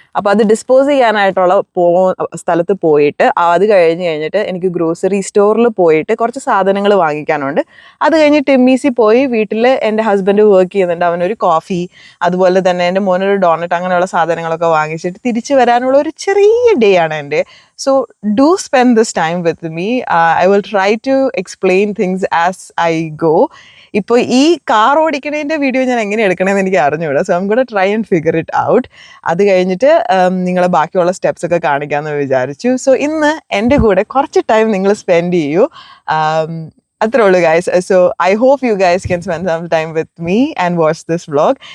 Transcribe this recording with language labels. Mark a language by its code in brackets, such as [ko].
[ml] അപ്പോൾ അത് ഡിസ്പോസ് ചെയ്യാനായിട്ടുള്ള സ്ഥലത്ത് പോയിട്ട് അത് കഴിഞ്ഞിട്ട് എനിക്ക് ഗ്രോസറി സ്റ്റോറിൽ പോയിട്ട് കുറച്ച് സാധനങ്ങൾ വാങ്ങിക്കാനുണ്ട്. അത് കഴിഞ്ഞ് ടിമ്മീസി പോയി വീട്ടിൽ എൻ്റെ ഹസ്ബൻഡ് വർക്ക് ചെയ്യുന്നുണ്ട്, അവനൊരു കോഫി, അതുപോലെ തന്നെ എൻ്റെ മോനൊരു ഡോണറ്റ്, അങ്ങനെയുള്ള സാധനങ്ങളൊക്കെ വാങ്ങിച്ചിട്ട് തിരിച്ചു വരാനുള്ള ഒരു ചെറിയ ഡേ ആണ് എൻ്റെ. [en] So do spend this time with me. I will try to explain things as I go. [ml] ഇപ്പോൾ ഈ കാർ ഓടിക്കണേൻ്റെ വീഡിയോ ഞാൻ എങ്ങനെ എടുക്കണമെന്ന് എനിക്ക് അറിഞ്ഞുകൂടാ. [en] So I'm gonna try and figure it out. [ml] അത് കഴിഞ്ഞിട്ട് നിങ്ങളെ ബാക്കിയുള്ള സ്റ്റെപ്സ് ഒക്കെ കാണിക്കാമെന്ന് വിചാരിച്ചു. സോ ഇന്ന് എൻ്റെ കൂടെ കുറച്ച് ടൈം നിങ്ങൾ സ്പെൻഡ് ചെയ്യൂ. അത്രേ ഉള്ളൂ guys. [en] So I hope you guys can spend some time with me and watch this vlog.